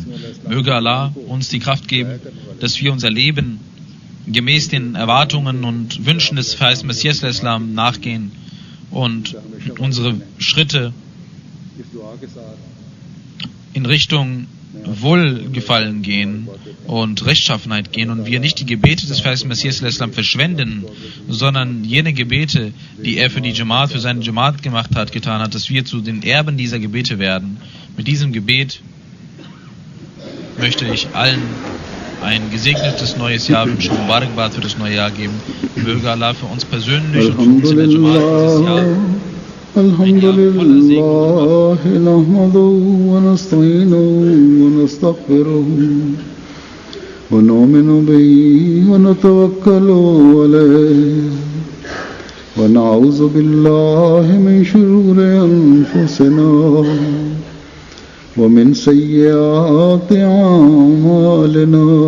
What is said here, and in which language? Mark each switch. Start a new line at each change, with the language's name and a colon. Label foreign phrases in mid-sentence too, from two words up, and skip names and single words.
German: Möge Allah uns die Kraft geben, dass wir unser Leben gemäß den Erwartungen und Wünschen des Verheißten Messias Islam nachgehen und unsere Schritte in Richtung Wohlgefallen gehen und Rechtschaffenheit gehen, und wir nicht die Gebete des Verheißten Messias Islam verschwenden, sondern jene Gebete, die er für die Jamaat, für seine Jamaat getan hat, dass wir zu den Erben dieser Gebete werden. Mit diesem Gebet möchte ich allen ein gesegnetes neues Jahr wünschen, Mubarak für das neue Jahr geben. Möge Allah für uns persönlich und für uns in der Jamaat dieses Jahr
Arabic: الحمد لله نحمده ونستعينه ونستغفره ونؤمن به ونتوكل عليه ونعوذ بالله من شرور أنفسنا ومن سيئات أعمالنا